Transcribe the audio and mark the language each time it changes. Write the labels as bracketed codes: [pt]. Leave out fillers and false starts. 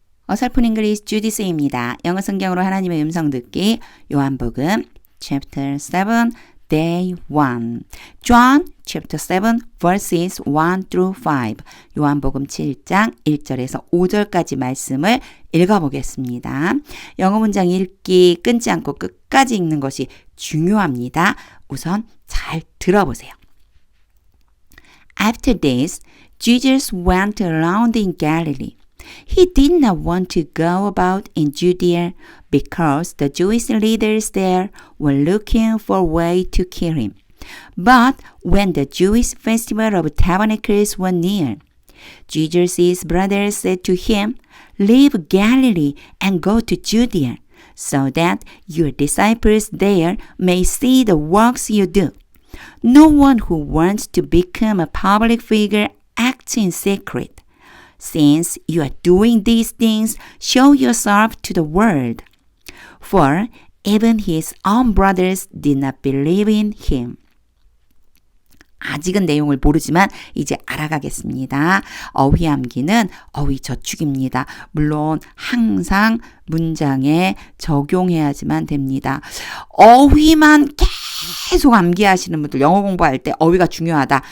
[ko] 어설픈 잉글리시 주디스입니다. 영어 성경으로 하나님의 음성 듣기 요한복음 [en] chapter 7 day 1 John chapter 7 verses 1 through 5 [ko] 요한복음 7장 1절에서 5절까지 말씀을 읽어보겠습니다. 영어 문장 읽기 끊지 않고 끝까지 읽는 것이 중요합니다. 우선 잘 들어보세요. [en] After this, Jesus went around in Galilee. He did not want to go about in Judea because the Jewish leaders there were looking for a way to kill him. But when the Jewish festival of tabernacles was near, Jesus' brothers said to him, "Leave Galilee and go to Judea, so that your disciples there may see the works you do. No one who wants to become a public figure acts in secret. Since you are doing these things, show yourself to the world." For even his own brothers did not believe in him. [ko] 아직은 내용을 모르지만 이제 알아가겠습니다. 어휘 암기는 어휘 저축입니다. 물론 항상 문장에 적용해야지만 됩니다. 어휘만 계속 암기하시는 분들, 영어 공부할 때 어휘가 중요하다.